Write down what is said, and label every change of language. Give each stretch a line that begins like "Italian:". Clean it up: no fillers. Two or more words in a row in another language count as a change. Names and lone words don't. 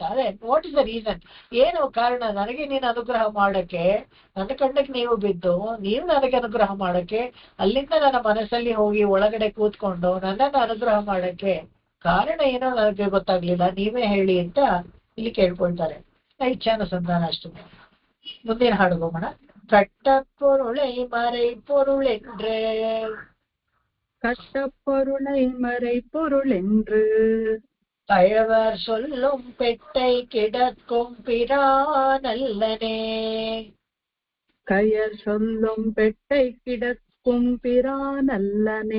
Kannada: ಅದೇ
English: what is the reason,
Kannada: ಏನು ಕಾರಣ ನನಗೆ ನೀನು ಅನುಗ್ರಹ ಮಾಡಕ್ಕೆ, ನನ್ನ ಕಣ್ಣಿಗೆ ನೀವು ಬಿದ್ದು ನೀವು ನನಗೆ ಅನುಗ್ರಹ ಮಾಡಕ್ಕೆ, ಅಲ್ಲಿಂದ ನನ್ನ ಮನಸ್ಸಲ್ಲಿ ಹೋಗಿ ಒಳಗಡೆ ಕೂತ್ಕೊಂಡು ನನ್ನನ್ನು ಅನುಗ್ರಹ ಮಾಡಕ್ಕೆ ಕಾರಣ ಏನೋ ನನಗೆ ಗೊತ್ತಾಗ್ಲಿಲ್ಲ, ನೀವೇ ಹೇಳಿ ಅಂತ ಇಲ್ಲಿ ಕೇಳ್ಕೊಳ್ತಾರೆ. ಇಚ್ಛಾನುಸಂಧಾನ ಅಷ್ಟೇ. ಮುಂದಿನ ಹಾಡು ಹೋಗೋಣ.
Tamil: கட்ட பொருளை மறை பொருளென்று, கட்ட பொருளை மறை பொருளென்று கழவர் சொல்லும் பெட்டை கிடக்கும் பிரானல்லனே, கயர் சொல்லும் பெட்டை கிடக்கும் பிரானல்லனே,